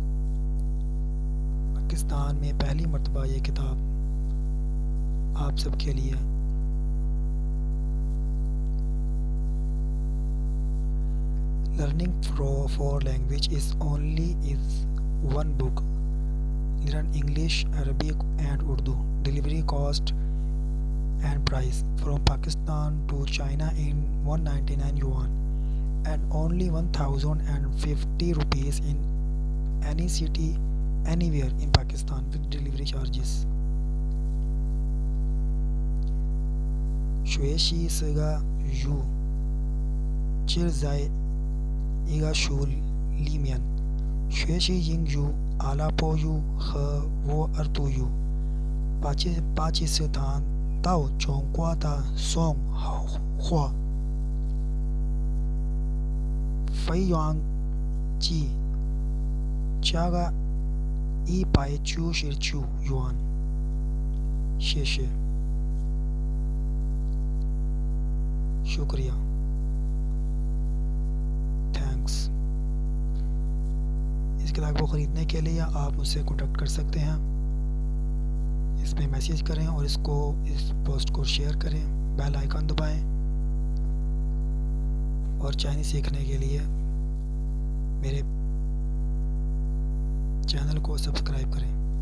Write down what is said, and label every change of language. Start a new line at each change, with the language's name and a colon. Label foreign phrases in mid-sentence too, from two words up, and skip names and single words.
Urdu: پاکستان میں پہلی مرتبہ یہ کتاب آپ سب کے لیے
English: learning for Language is one book, learn English, Arabic and Urdu, delivery cost and price from Pakistan to China in 199 yuan and only 1050 rupees in any city anywhere in Pakistan with delivery charges.
Chinese: 学习是个语，只在一个书里面学习英语、阿拉伯语和乌尔都语。巴基斯坦到中国的送货费用计价格199 yuan。
Urdu: 谢谢，शुक्रिया, थैंक्स। اس کتاب کو خریدنے کے لیے آپ مجھ سے کانٹیکٹ کر سکتے ہیں. اس پر میسج کریں اور اس پوسٹ کو شیئر کریں,
English: bell icon
Urdu: دبائیں اور چائنیز سیکھنے کے لیے میرے چینل کو سبسکرائب کریں.